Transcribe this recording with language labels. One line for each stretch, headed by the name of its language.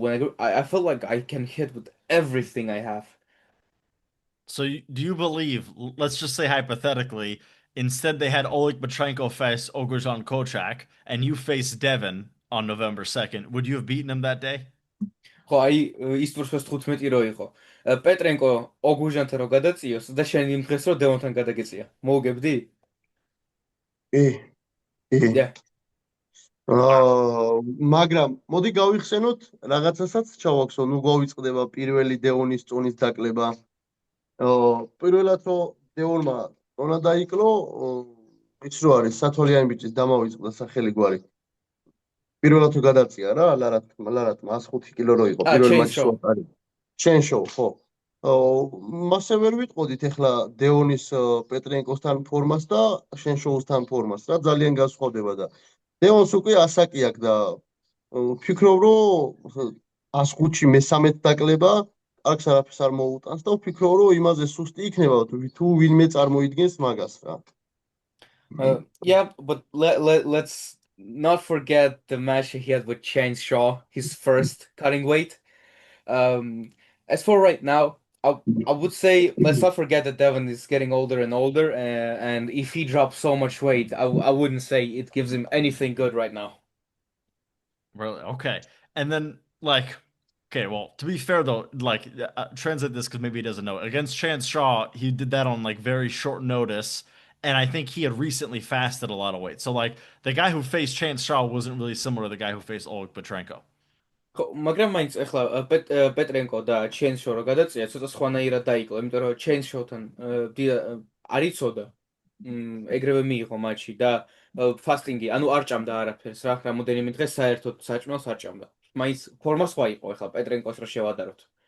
English: When I felt like I can hit with everything I have. So do you believe, let's just say hypothetically, instead they had Oleg Matrenko face Oguzhan Kochak, and you face Devon on November 2nd, would you have beaten him that day?
Georgian: ხო, აი ის თურქოს 15 რო იყო. პეტრენკო ოგუჟანთან რო გადაწიოს და შენ იმ დღეს რო დევონთან გადაგეწია. მოუგებდი? კი. მაგრამ მოდი გავიხსენოთ რაღაცასაც ჩავაქსო, ნუ გავიწყდება პირველი დევონის წონის დაკლება. პირველად რო დევონმა წონა დაიკლო, იცი რო არის სათოლიანი ბიჭის დამავიწყდა სახელი გვარი. პირველად რო გადაწია რა, ლარატმა 105 კილო რო იყო პირველ მატჩში არის. შენ შოუ, ხო. მასე ვერ ვიტყოდით ახლა დევონის პეტრენკოსთან ფორმას და შენ შოუსთან ფორმას რა, ძალიან განსხვავდება და დევონს უკვე ასაკი აქვს და ვფიქრობ რომ 105-ში მე-13 დაკლება არც არაფერს არ მოუტანს და ვფიქრობ რომ იმაზე სუსტი იქნება თუ ვინმე წარმოიდგენს მაგას რა.
English: Yeah, but let's not forget the match he had with Chance Shaw, his first cutting weight. As for right now, I would say let's not forget that Devon is getting older and older, and if he drops so much weight, I wouldn't say it gives him anything good right now. Really? Okay. And then, like, okay, well, to be fair though, like, translate this because maybe he doesn't know. Against Chance Shaw, he did that on like very short notice, and I think he had recently fasted a lot of weight. So, like, the guy who faced Chance Shaw wasn't really similar to the guy who faced Oleg Petrenko.
Georgian: ხო, მაგრამ მაინც ახლა პეტრენკო და ჩენშო რო გადაწია, ცოტა სხვანაირად დაიკლო, იმიტომ რომ ჩენშოთან არ იცოდა. ეგრევე მიიღო მატჩი და ფასტინგი, ანუ არ ჭამდა არაფერს რა, რამოდენიმე დღე საერთოდ საჭმელს არ ჭამდა. მაინც ფორმა სხვა იყო ახლა პეტრენკოს რო შევადაროთ.